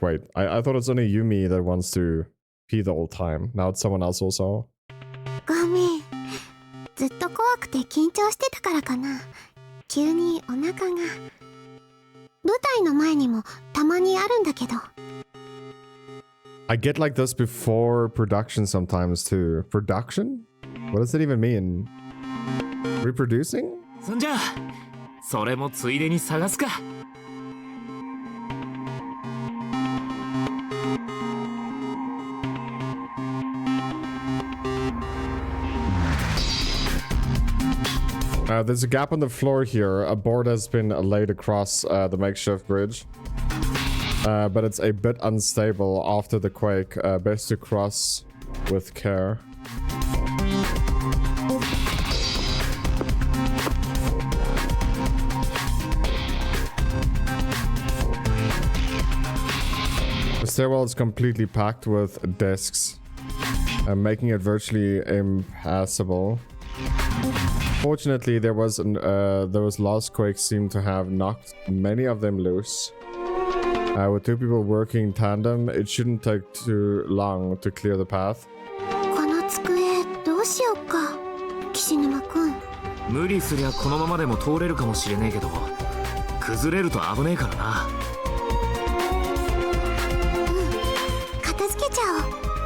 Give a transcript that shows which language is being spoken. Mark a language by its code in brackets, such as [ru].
[en] Wait, I thought it's only Yumi that wants to pee the whole time. Now it's someone else also. [ja] ごめん。ずっと怖くて緊張してたからかな。急にお腹が。舞台の前にもたまにあるんだけど。 [en] I get like this before production sometimes too. Production? What does it even mean? Reproducing? [ja] そんじゃあそれもついでに探すか。 [en] There's a gap on the floor here. A board has been laid across the makeshift bridge. But it's a bit unstable after the quake. Best to cross with care. The stairwell is completely packed with desks, making it virtually impassable. Fortunately, those last quakes seem to have knocked many of them loose. With two people working in tandem, it shouldn't take too long to clear the path. [ja] この机どうしようか、岸沼くん。無理すりゃこのままでも通れるかもしれねえけど、崩れると危ねえからな。片付けちゃおう。